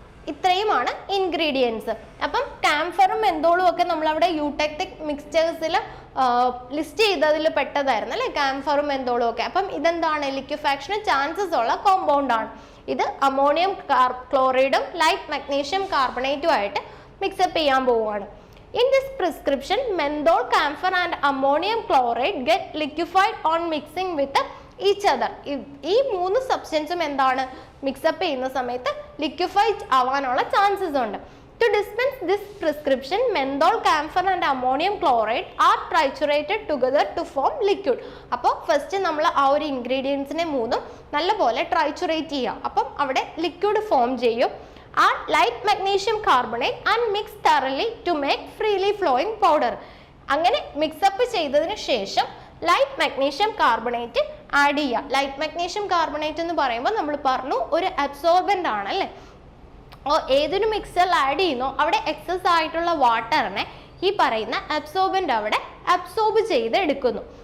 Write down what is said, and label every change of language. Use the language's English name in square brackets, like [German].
[Malayalam] ഇത്രയുമാണ് ഇൻഗ്രീഡിയൻസ്. അപ്പം കാംഫറും മെന്തോളും ഒക്കെ നമ്മളവിടെ യൂടെക്ടിക് മിക്സ്ചേഴ്സിൽ ലിസ്റ്റ് ചെയ്തതിൽ പെട്ടതായിരുന്നു അല്ലേ, കാംഫറും മെന്തോളും ഒക്കെ. അപ്പം ഇതെന്താണ്, ലിക്വിഫാക്ഷന് ചാൻസസ് ഉള്ള കോമ്പൗണ്ട് ആണ്. ഇത് അമോണിയം ക്ലോറൈഡും ലൈറ്റ് മഗ്നീഷ്യം കാർബണേറ്റും ആയിട്ട് മിക്സപ്പ് ചെയ്യാൻ പോവുകയാണ്. [English] In this prescription, menthol, camphor and ammonium chloride get liquefied on mixing with each other. [Malayalam] ഈ മൂന്ന് സബ്സ്റ്റൻസും എന്താണ്, മിക്സപ്പ് ചെയ്യുന്ന സമയത്ത് ലിക്വിഫൈഡ് ആവാനുള്ള ചാൻസസ് ഉണ്ട്. [English] To dispense this prescription, menthol, camphor and ammonium chloride are triturated together to form liquid. [Malayalam] അപ്പോൾ first നമ്മൾ ആ ഒരു ഇൻഗ്രീഡിയൻസിനെ മൂന്നും നല്ലപോലെ ട്രൈച്ചുറേറ്റ് ചെയ്യുക. അപ്പം അവിടെ ലിക്വിഡ് ഫോം ചെയ്യും. [English] Add light magnesium carbonate and mix thoroughly to make freely flowing powder. [Malayalam] അങ്ങനെ മിക്സപ്പ് ചെയ്തതിന് ശേഷം ലൈറ്റ് മാഗ്നീഷ്യം കാർബണേറ്റ് ആഡ് ചെയ്യുക. ലൈറ്റ് മാഗ്നീഷ്യം കാർബണേറ്റ് എന്ന് പറയുമ്പോൾ നമ്മൾ പറഞ്ഞു ഒരു അബ്സോർബൻ്റ് ആണ് അല്ലേ. ഏതൊരു മിക്സറിൽ ആഡ് ചെയ്യുന്നോ അവിടെ എക്സസ് ആയിട്ടുള്ള വാട്ടറിനെ ഈ പറയുന്ന അബ്സോർബൻ്റ് അവിടെ അബ്സോർബ് ചെയ്ത് എടുക്കുന്നു.